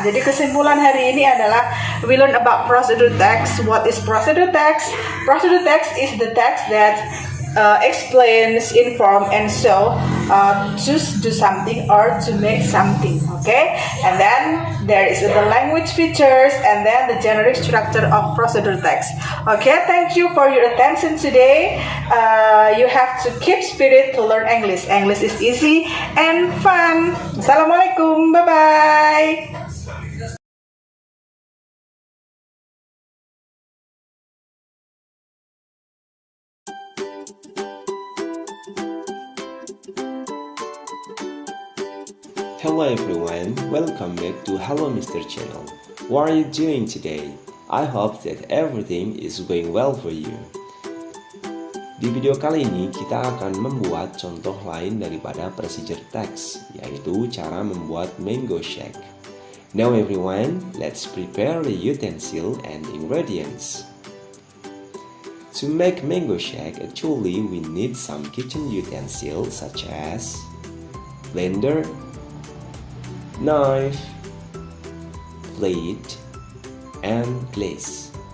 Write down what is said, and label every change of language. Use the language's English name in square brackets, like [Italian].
[Indonesian] Jadi kesimpulan hari ini adalah [English] we learn about procedure text. What is procedure text? Procedure text is the text that explains, inform, and show to do something or to make something. Okay, and then there is the language features and then the generic structure of procedure text. Okay, thank you for your attention today. You have to keep spirit to learn English. English is easy and fun. Assalamualaikum. Bye bye. Hello everyone, welcome back to Hello Mr. Channel. What are you doing today? I hope that everything is going well for you. [Indonesian] Di video kali ini kita akan membuat contoh lain daripada procedure text, yaitu cara membuat mango shake. [English] Now everyone, let's prepare the utensil and ingredients. To make mango shake, actually we need some kitchen utensils such as blender, knife, plate, and glass.